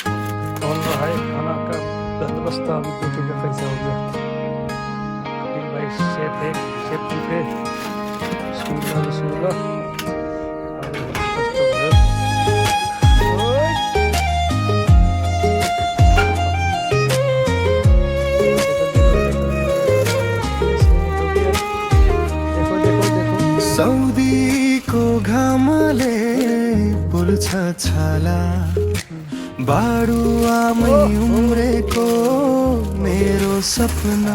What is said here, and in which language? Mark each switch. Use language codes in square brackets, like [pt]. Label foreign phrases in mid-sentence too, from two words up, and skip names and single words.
[hi] खोल रहा है खाना का बंदोबस्त अभी देखेगा कैसा हो गया कपिल भाई सेफ है, [en] safe proof [hi] है। [ar] بسم الله بسم الله. [ne] अरे कस्तो भयो। ओइ। [hi] देखो देखो देखो। [ne] सौदीको घामले पुल्छ छाला बाडुवामै उम्रेको मेरो सपना